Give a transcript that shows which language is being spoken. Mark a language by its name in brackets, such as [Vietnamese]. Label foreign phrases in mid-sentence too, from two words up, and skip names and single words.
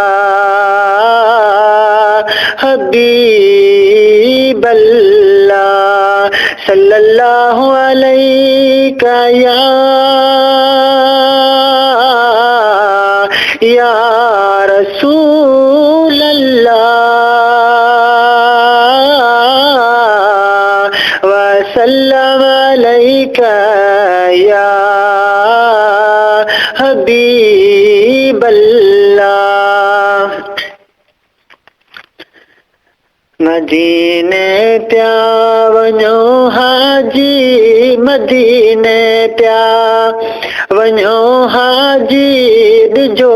[Arabic] حبيب الله صلى الله عليك يا رسول الله وسلم عليك يا حبيب الله [Sindhi] मदीने त्या वञो हाजी मदीने त्या वञो हाजी ॾिजो